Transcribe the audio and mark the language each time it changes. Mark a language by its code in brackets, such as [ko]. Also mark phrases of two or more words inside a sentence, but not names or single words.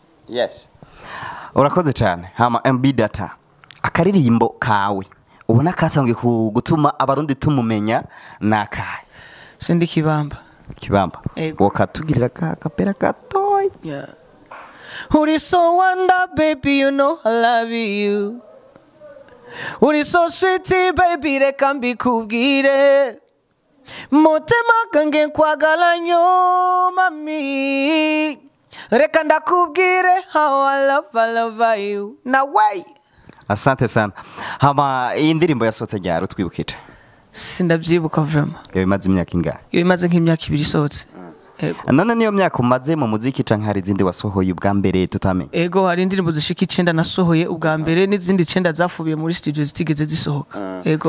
[rn] yes urakoze cyane hama MB data akaririmbo kawe ubona kasanzwe gutuma abarundi tumumenya nakaye sindi kibamba wakatugirira kapera katoy [en] yeah uri so wonder baby you know I love you uri so sweet baby [rw] reka mbikubwire [lg] mutima gange kwagala nyo mami [rw] reka ndakubwire [en] how I love you na way. [sw] Asante sana [rn] hama iyi ndirimbo yasohotse ryari utwibukije sindabyibuka vraiment yo imaze imyaka ingahe yo imaze nk'imyaka 2 isohotse none niyo myaka umaze mu muziki canke hari izindi wasohoye ubwa mbere tutamenye ego hari indirimbo zishika 9 nasohoye ubwa mbere n'izindi 9 zafubiye muri studio zitigeze zisohoka ego